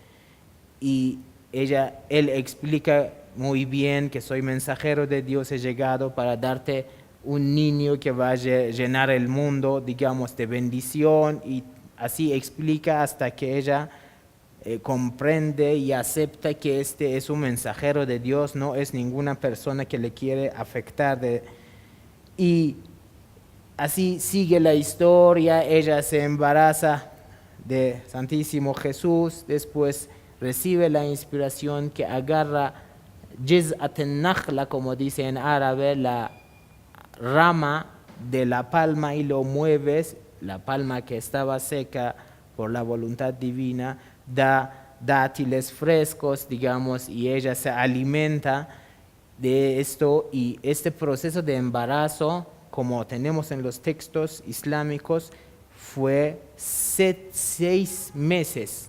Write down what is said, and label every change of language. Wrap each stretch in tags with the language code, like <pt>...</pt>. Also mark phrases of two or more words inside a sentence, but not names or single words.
<es>Y él explica muy bien que soy mensajero de Dios, he llegado para darte un niño que va a llenar el mundo, digamos, de bendición, y así explica hasta que ella comprende y acepta que este es un mensajero de Dios, no es ninguna persona que le quiere afectar. Y así sigue la historia, ella se embaraza de Santísimo Jesús, después recibe la inspiración, que</es> <ar>agarra جذع النخلة,</ar> <es>como dice en árabe, la rama de la palma, y lo mueves, la palma que estaba seca por la voluntad divina, da dátiles frescos, digamos, y ella se alimenta de esto, y este proceso de embarazo, como tenemos en los textos islámicos, fue 6 meses.</es>